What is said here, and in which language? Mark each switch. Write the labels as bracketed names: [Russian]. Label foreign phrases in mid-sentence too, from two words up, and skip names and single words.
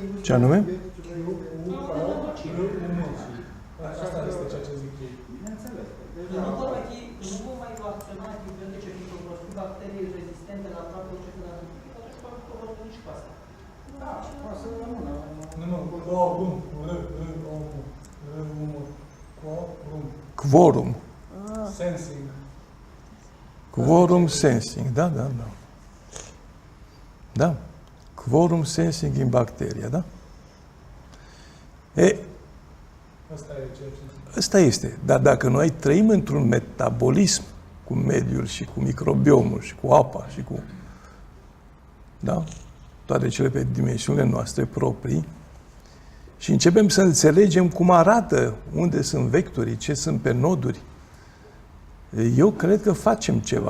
[Romanian] Ce anume? Asta este ceea ce zic ei. Bineînțeles. Nu vor mai acționa antibiotice pentru că vor fi bacterii rezistente la aproape orice fel de antibiotic, atunci vor fi nici cu asta. Da, poate să rămână. Quorum. Sensing. [English] Quorum sensing. [Romanian] Da, da, da. Da. [English] Quorum sensing in bacteria, [Romanian] da? Asta e ceea ce zic. Ăsta este. Dar dacă noi trăim într-un metabolism cu mediul și cu microbiomul și cu apa și cu... Da? Toate cele pe dimensiunile noastre proprii și începem să înțelegem cum arată, unde sunt vectorii, ce sunt pe noduri, Eu cred că facem ceva.